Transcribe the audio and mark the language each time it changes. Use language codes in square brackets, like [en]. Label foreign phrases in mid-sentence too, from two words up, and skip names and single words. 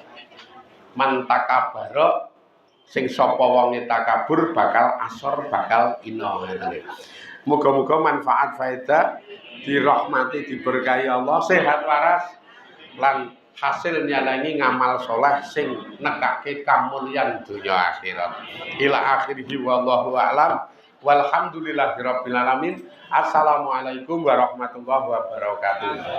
[ar] من تكبر [jv] sing sapa wonge takabur bakal asor bakal ina ngene. Muga-muga manfaat faedah dirahmati diberkahi Allah sehat waras lan hasil nyalangi ngamal soleh sing nekake kamulyan dunya akhirat. [ar] إلى آخره والله أعلم والحمد لله رب العالمين. السلام عليكم ورحمة الله وبركاته.